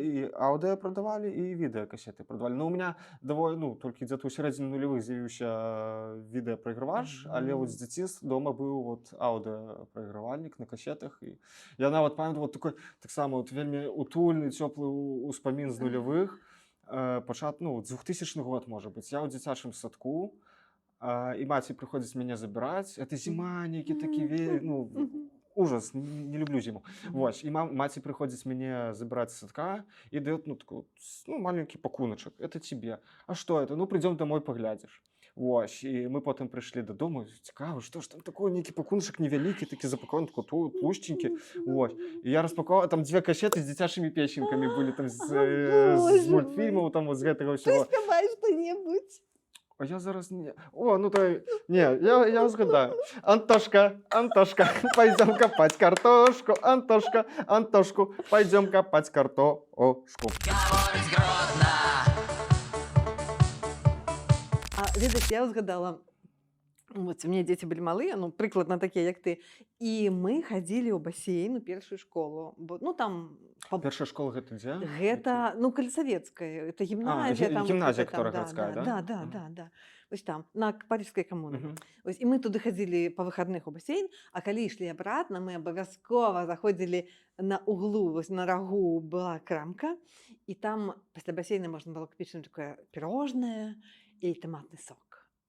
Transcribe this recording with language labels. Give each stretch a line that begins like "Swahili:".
Belarusian: і аўдыо прадавалі, і відэакасеты прадавалі. Ну, у меня толькі дзе-то ў сярэдзіне нулявых з'явіўся відэапрайгравач, але вот з дзяцінства дома быў вот аўдыапрайгравальнік на касетах. І я нават памятаю вот такой, таксама вот вельмі утульны, цёплы ўспамін з нулявых. Ну, 2000 год, можа быць. Я ў дзіцячым садку, і маці прыходзіць мяне забіраць.
Russian: Это
Belarusian: зіма, нейкі такі
Russian: ну, ужас, не люблю зиму.
Belarusian: Вось, і маці прыходзіць мяне забіраць з садка і даёт, ну, такой, ну, маленькі пакуначак.
Russian: Это тебе.
Belarusian: А што это? Ну, прыйдём домой, паглядзіш. Вось, і мы потым прыйшлі дадому, цікава, што ж там такое, нейкі пакуначак невялікі, такі запакованы, такой тлушченькі. Вось. І я распаковаў, там 2 кашеты з дзіцячымі песенькамі былі, там з мультфільмаў, там вот з гэтага ўсяго. Спявай што-небудзь. А я зараз не... О, ну то... Не, я згадаю.
Russian: Антошка, Антошка, пойдем копать картошку. Антошка, Антошку, пойдем копать картошку.
Ukrainian: Говорить Гродно.
Belarusian: А ведаеш, я згадала, вот у меня дзеці былі малыя, ну, прыкладна такія, як ты, і мы хадзілі ў басейн у першую школу, бо, ну, там... Першая школа гэта дзе? Гэта, ну, каля Савецкая, это гімназія. Там, гімназія, там,
Russian: которая гарадская, да?
Belarusian: Да. Вось там, на Парижскай камуны. Мгм. Вось, і мы туды хадзілі па выхадных у басейн, а калі ішлі абратна, мы абавязкова заходзілі на углу, вось на рагу была крамка, і там пасля басейна можна было купіць такое пірожнае і таматны сок.